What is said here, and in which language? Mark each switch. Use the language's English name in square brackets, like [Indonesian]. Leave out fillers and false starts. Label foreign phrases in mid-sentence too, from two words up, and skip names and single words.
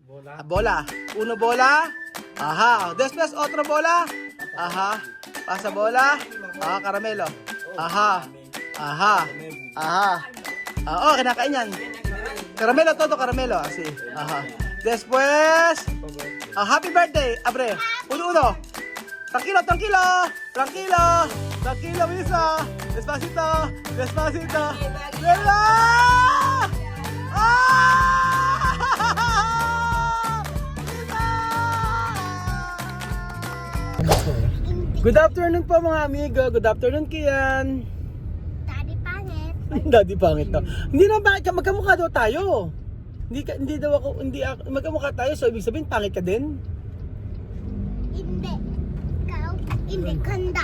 [Spanish] Bola. Uno bola. Aha. Después otro bola. Aha. Pasa bola. Ah, caramelo. Aha. Aha. [Filipino] Aha. Oh, kinakain yan. [Spanish] Caramelo, todo caramelo. Así. Aha. Después. [English] Happy birthday. [Spanish] Abre. Uno. Tranquilo, tranquilo. Tranquilo. Tranquilo, Misa. Despacito. Despacito. ¡Mira! [English] ¡Ah! Good afternoon [Filipino] po mga [English] amigo. Good afternoon, Kian. [Filipino] Daddy pangit. Daddy pangit to. Hindi na ba magkamukha daw tayo? Hindi daw ako magkamukha tayo, so ibig sabihin pangit ka din? Hindi. Ikaw, hindi ganda.